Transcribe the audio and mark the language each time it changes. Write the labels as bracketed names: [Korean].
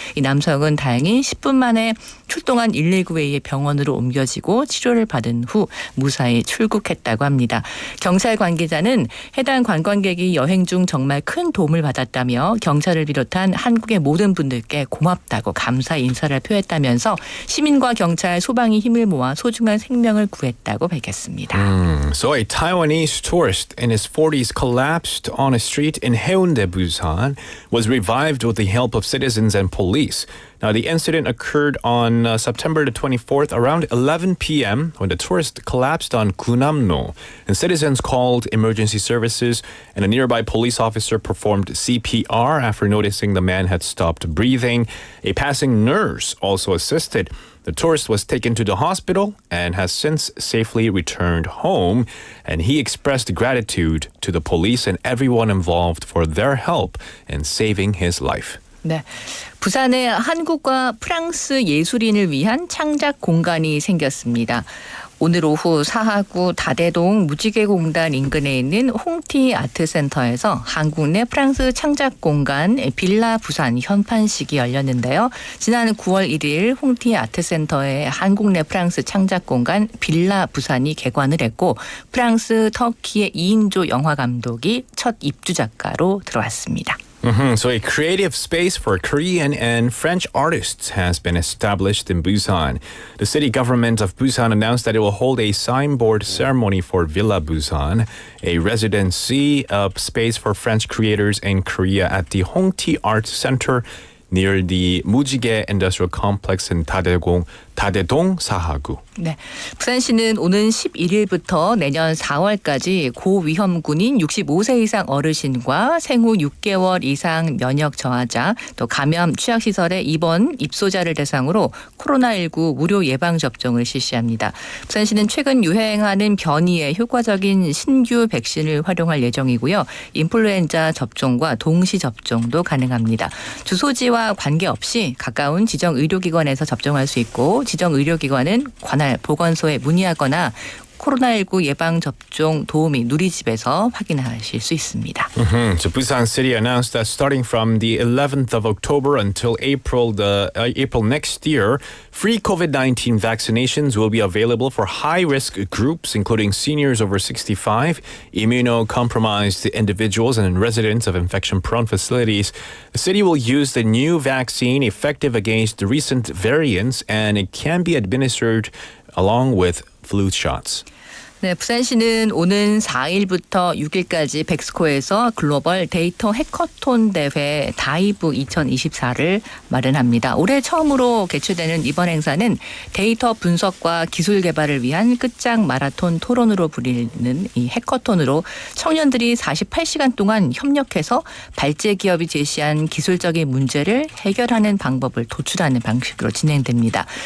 [Korean] 이 남성은 다행히 10분 만에 출동한 119에 의해 병원으로 옮겨지고 치료를 받은 후 무사히 출국했다고 합니다. 경찰 관계자는 해당 관광객이 여행 중 정말 큰 도움을 받았다며 경찰을 비롯한 한국의 모든 분들께 고맙다고 감사 인사를 표했다면서 시민과 경찰, 소방이 힘을 모아 소중한 생명을 구했다고 밝혔습니다. [English] So a Taiwanese tourist in his 40s collapsed on a street in Haeundae, Busan, was revived with the help of citizens and police. Now, the incident occurred on September the 24th around 11 p.m. when the tourist collapsed on Gunamno, and citizens called emergency services, and a nearby police officer performed CPR after noticing the man had stopped breathing. A passing nurse also assisted. The tourist was taken to the hospital and has since safely returned home, and he expressed gratitude to the police and everyone involved for their help in saving his life. [Korean] 네, 부산에 한국과 프랑스 예술인을 위한 창작 공간이 생겼습니다. 오늘 오후 사하구 다대동 무지개공단 인근에 있는 홍티 아트센터에서 한국 내 프랑스 창작공간 빌라 부산 현판식이 열렸는데요. 지난 9월 1일 홍티 아트센터의 한국 내 프랑스 창작공간 빌라 부산이 개관을 했고 프랑스, 터키의 2인조 영화감독이 첫 입주 작가로 들어왔습니다. [English] So a creative space for Korean and French artists has been established in Busan. The city government of Busan announced that it will hold a signboard ceremony for Villa Busan, a residency space for French creators in Korea at the Hongti Art Center near the Mujige Industrial Complex in Dadedong, 사하구. [Korean] 네, 부산시는 오는 11일부터 내년 4월까지 고위험군인 65세 이상 어르신과 생후 6개월 이상 면역 저하자, 또 감염 취약시설의 입원 입소자를 대상으로 코로나19 무료 예방접종을 실시합니다. 부산시는 최근 유행하는 변이에 효과적인 신규 백신을 활용할 예정이고요. 인플루엔자 접종과 동시 접종도 가능합니다. 주소지와 관계없이 가까운 지정 의료기관에서 접종할 수 있고 지정 의료기관은 관할 보건소에 문의하거나 코로나19 예방접종 도우미 누리집에서 확인하실 수 있습니다. [English] So Busan City announced that starting from the 11th of October until April next year, free COVID-19 vaccinations will be available for high-risk groups, including seniors over 65, immunocompromised individuals, and residents of infection-prone facilities. The city will use the new vaccine effective against the recent variants, and it can be administered along with flu shots. [Korean] 네, 부산시는 오는 4일부터 6일까지 백스코에서 글로벌 데이터 해커톤 대회 다이브 2024를 마련합니다. 올해 처음으로 개최되는 이번 행사는 데이터 분석과 기술 개발을 위한 끝장 마라톤 토론으로 불리는 이 해커톤으로 청년들이 48시간 동안 협력해서 발제 기업이 제시한 기술적인 문제를 해결하는 방법을 도출하는 방식으로 진행됩니다.